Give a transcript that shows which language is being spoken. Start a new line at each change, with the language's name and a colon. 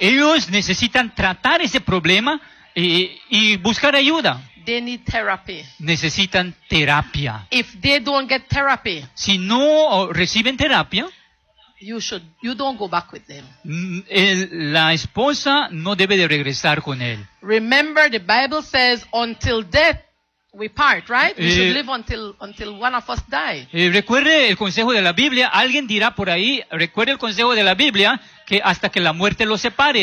Spanish: Ellos necesitan tratar ese problema y buscar ayuda.
English: They need therapy.
Spanish: Necesitan terapia.
English: If they don't get therapy,
Spanish: si no reciben terapia,
English: you don't go back with them.
Spanish: La esposa no debe de regresar con él.
English: Remember, the Bible says, until death we part, right? We should live until one of us die.
Spanish: Recuerde el consejo de la Biblia. Alguien dirá por ahí, recuerde el consejo de la Biblia, que hasta que la muerte los separe.